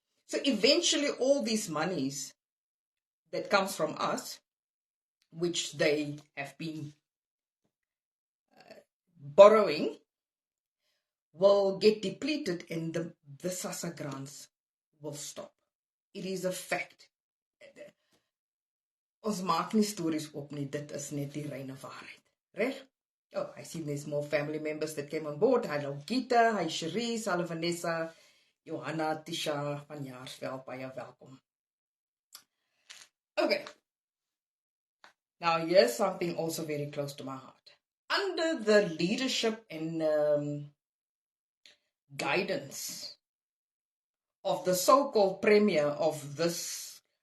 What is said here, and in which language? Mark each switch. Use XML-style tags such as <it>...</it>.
<en>So eventually all these monies that comes from us, which they have been borrowing, will get depleted and the SASSA grants will stop. It is a fact.</en> <af>Ons maak nie stories op nie, dit is net die reine waarheid. Reg?</af> <en>Oh, I see there's more family members that came on board. Hello Gita, hi Cherise, hallo Vanessa, Johanna, Tisha van Jaarsveld,</en> <af>baie welkom.</af> <en>Okay. Now here's something also very close to my heart. Under the leadership and guidance of the so-called premier of this</en>